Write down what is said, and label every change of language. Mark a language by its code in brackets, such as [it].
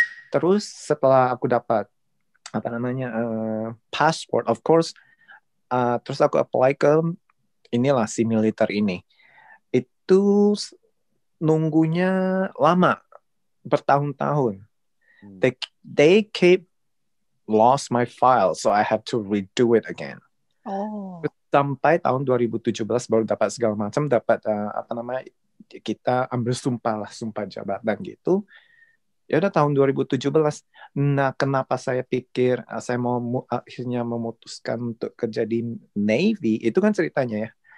[id] Terus setelah aku dapat apa namanya passport, [en] of course, [id] terus aku apply ke inilah si militer ini. Itu nunggunya lama, bertahun-tahun. [en] They keep lost my file, so I have to redo it again. [id] Sampai tahun 2017 baru dapat segala macam, dapat apa namanya, kita ambil sumpah jabatan gitu. Ya udah tahun 2017. Nah, kenapa saya pikir saya mau akhirnya memutuskan untuk kerja di Navy, itu kan ceritanya ya.